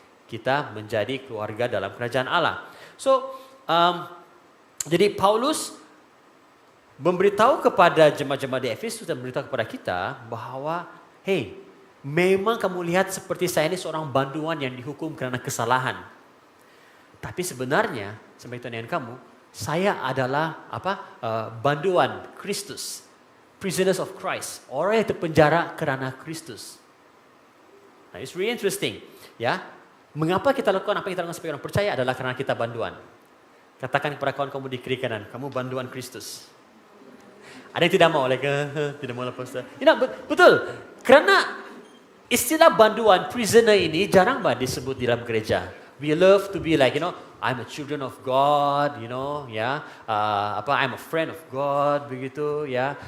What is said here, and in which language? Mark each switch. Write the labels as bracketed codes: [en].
[ms] Kita menjadi keluarga dalam kerajaan Allah. So, jadi Paulus memberitahu kepada jemaat-jemaat di Efesus dan memberitahu kepada kita bahwa, hey, memang kamu lihat seperti saya ini seorang banduan yang dihukum karena kesalahan. Tapi sebenarnya, sampai dengan kamu, saya adalah banduan Kristus, [en] prisoners of Christ, [ms] orang yang terpenjara kerana Kristus. [en] Nah, it's really interesting, ya. [ms] Mengapa kita lakukan apa yang kita lakukan sebagai orang percaya adalah karena kita banduan. Katakan kepada kawan kamu di kiri kanan, kamu banduan Kristus. Ada yang tidak mau, tidak mau lepas. Betul, karena istilah banduan, prisoner ini jarang banget disebut di dalam gereja. [en] We love to be like, I'm a children of God, I'm a friend of God, [ms] begitu, ya.